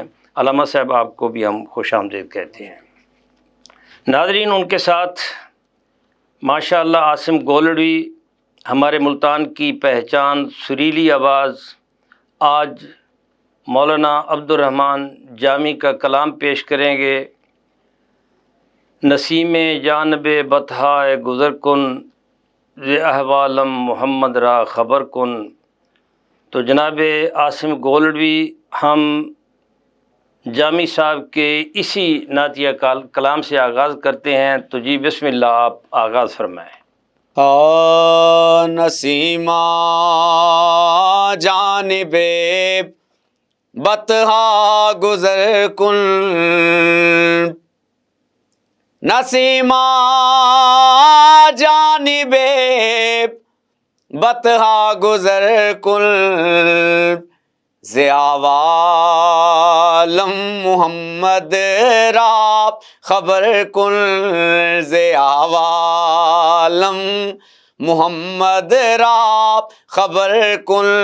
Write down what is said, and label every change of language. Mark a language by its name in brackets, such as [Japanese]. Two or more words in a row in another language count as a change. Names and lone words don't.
[Urdu] علامہ صاحب آپ کو بھی ہم خوش آمدید کہتے ہیں۔ ناظرین ان کے ساتھ ماشاءاللہ عاصم گولڑوی، ہمارے ملتان کی پہچان، سریلی آواز، آج مولانا عبد الرحمن جامی کا کلام پیش کریں گے۔ [Persian] نسیم جانب بطحائے گذر کن، ز احوالم محمد را خبر کن۔ [Urdu] تو جناب عاصم گولڑوی ہم جامی صاحب کے اسی نعتیہ کلام سے آغاز کرتے ہیں، تو جی [Arabic] بسم اللہ [Urdu] آپ آغاز فرمائیں۔ [Persian] نسیمہ جانب بطحا گزر کن، نسیمہ جانب بطحا گزر کن، ز عوالم محمد را خبر کن، ز عوالم محمد را خبر کن،